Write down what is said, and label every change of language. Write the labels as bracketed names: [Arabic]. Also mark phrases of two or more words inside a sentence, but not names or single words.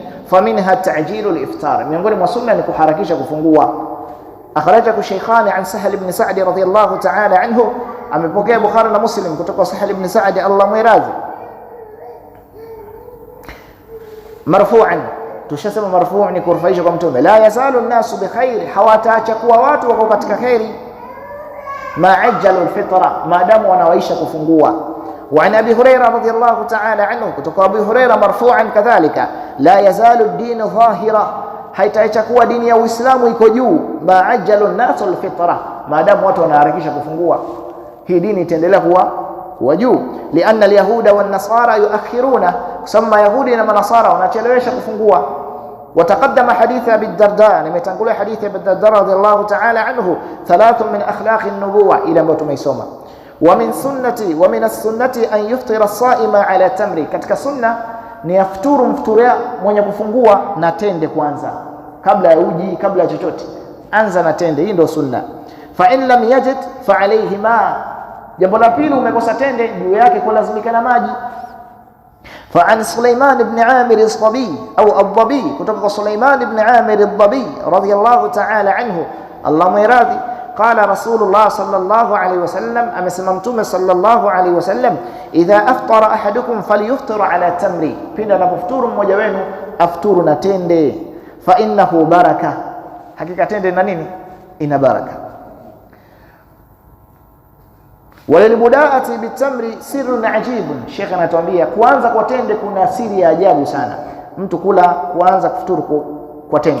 [Arabic] فمنها تعجيل الإفطار, [Swahili] miongoni mwa sunna ni kuharakisha kufungua. [Arabic] أخرجه الشيخان عن سهل بن سعد رضي الله تعالى عنه, [Swahili] amepokea Bukhari na Muslim kutoka Sahal ibn Sa'd Allah mwiradhi, marfu'an. Tushasema marfu' ni kurufaisha kwa mtume. [Arabic] لا يزال الناس بخير, [Swahili] hawataacha kuwa watu wako katika khairi, [Arabic] ما عجلوا الفطر, [Swahili] maadamu wanawaisha kufungua. [Arabic] وعن أبي هريرة رضي الله تعالى عنه [Swahili] kutoka Abu Huraira [Arabic] مرفوعا كذلك لا يزال الدين ظاهرا, [Swahili] haitakuwa dini ya Uislamu iko juu, [Arabic] ما عجل الناس الفطر, [Swahili] maadamu watu wanaharakisha kufungua hii dini itaendelea kuwa juu. [Arabic] لأن اليهود والنصارى يؤخرون, [Swahili] kusema yahudi na manasara wanachelewesha kufungua. [Arabic] وتقدم حديث أبي الدرداء، [Swahili] nimetangulia hadithi ya Abu Darda [Arabic] رضي الله تعالى عنه, ثلاث من أخلاق النبوة, [Swahili] ila ambayo tumeisoma. [Arabic] ومن السنة أن يفطر الصائم على تمر، [Swahili] katika sunna ni afuturu mfuturia mwenye kufungua na tende kwanza, kabla ya uji, kabla ya chochote anza na tende. Hii ndio sunna. [Arabic] فإن لم يجد فعليه ماء, [Swahili] jambo la pili umekosa tende, juu yake kulazimika na maji. [Arabic] فعن سليمان بن عامر الضبي أو الضبي, kutoka سليمان بن عامر الضبي رضي الله تعالى عنه اللهم ارض قال رسول الله صلى الله عليه وسلم, [Swahili] amesema Mtume [Arabic] صلى الله عليه وسلم, إذا أفطر أحدكم فليفطر على تمر, [Swahili] pindi anapofuturu mmoja wenu afuturu na tende. [Arabic] فإنه بركة, [Swahili] hakika tende na nini, ina baraka. [Arabic] وللبداءة بالتمر سر عجيب, [Swahili] Sheikh anatuambia kuanza kwa tende kuna siri ya ajabu sana, mtu kuanza kufuturu kwa tende.